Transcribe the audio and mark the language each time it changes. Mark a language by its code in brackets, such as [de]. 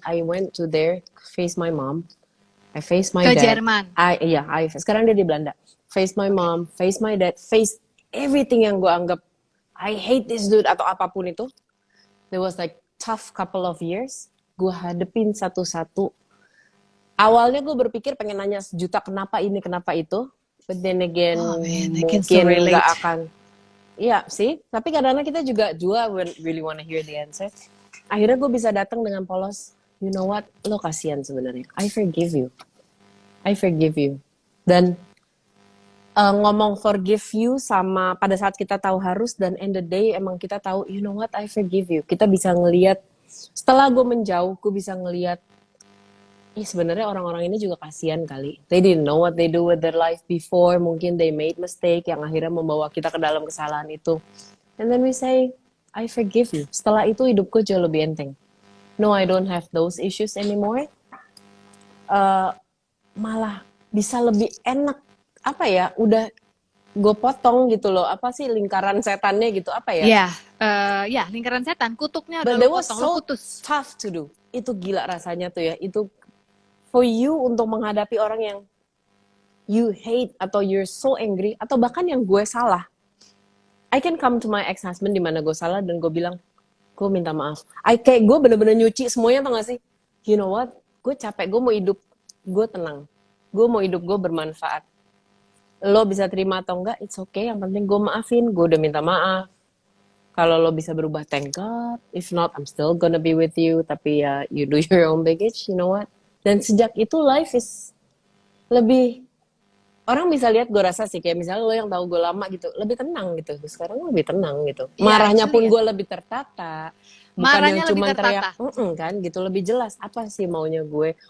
[en] I went to there, face my mom. I face my dad. [id] Ke Jerman? Sekarang dia di Belanda. [en] Face my mom, face my dad, face everything [id] yang gue anggap [en] I hate this dude [id] atau apapun itu. [en] There was like tough couple of years. [id] Gue hadepin satu-satu. Awalnya gue berpikir pengen nanya sejuta kenapa ini, kenapa itu. [en] But then again, [id] mungkin nggak akan. Iya sih, tapi kadang-kadang kita juga [en] really wanna hear the answer. [id] Akhirnya gue bisa datang dengan polos, [en] you know what, [id] lo kasihan sebenarnya. [en] I forgive you. [id] Dan ngomong [en] forgive you [id] sama pada saat kita tahu harus dan [en] end the day [id] emang kita tahu, [en] you know what, I forgive you. [id] Kita bisa ngelihat, setelah gue menjauh, gue bisa ngelihat, sebenarnya orang-orang ini juga kasihan kali. [en] They didn't know what they do with their life before. [id] Mungkin [en] they made mistake [id] yang akhirnya membawa kita ke dalam kesalahan itu. [en] And then we say, I forgive you. [id] Setelah itu hidupku jauh lebih enteng. [en] No, I don't have those issues anymore. [id] Malah bisa lebih enak. Apa ya? Udah gue potong gitu loh. Apa sih lingkaran setannya gitu? Apa ya? Lingkaran setan. Kutuknya udah lo potong, lo putus. [en] Tough to do. [id] Itu gila rasanya tuh ya. Itu [en] for you [id] untuk menghadapi orang yang [en] you hate [id] atau [en] you're so angry [id] atau bahkan yang gue salah. [en] I can come to my ex-husband [id] di mana gue salah dan gue bilang, gue minta maaf. Kayak gue bener-bener nyuci semuanya, tau gak sih? [en] You know what? [id] Gue capek, gue mau hidup, gue tenang. Gue mau hidup gue bermanfaat. Lo bisa terima atau enggak, [en] it's okay. [id] Yang penting gue maafin, gue udah minta maaf. Kalau lo bisa berubah, [en] thank God. If not, I'm still gonna be with you. [id] Tapi ya, [en] you do your own baggage, you know what? [id] Dan sejak itu [en] life is [id] lebih, orang bisa lihat, gue rasa sih kayak misalnya lo yang tahu gue lama gitu, lebih tenang gitu. Sekarang lebih tenang gitu. Marahnya pun gue lebih tertata. Bukan yang cuma teriak, kan gitu, lebih jelas apa sih maunya gue.